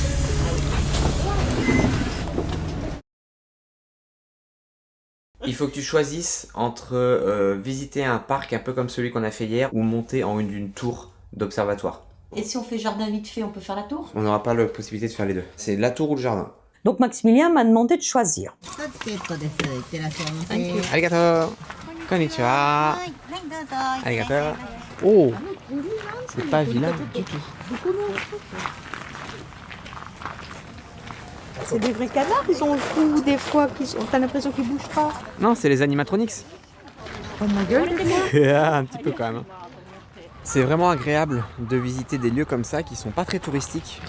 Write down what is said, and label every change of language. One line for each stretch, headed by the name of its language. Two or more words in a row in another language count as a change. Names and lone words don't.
French: Il faut que tu choisisses entre visiter un parc un peu comme celui qu'on a fait hier ou monter en une tour d'observatoire. Et si on fait jardin vite fait, on peut faire la tour? On n'aura pas la possibilité de faire les deux. C'est la tour ou le jardin. Donc Maximilien m'a demandé de choisir. Arigato. Konnichiwa. Arigato. Oh, c'est pas vilain du tout. C'est des vrais canards, ils ont le cou des fois, t'as l'impression qu'ils bougent pas. Non, c'est les animatronics. Oh ma gueule, Un petit peu quand même. C'est vraiment agréable de visiter des lieux comme ça qui sont pas très touristiques.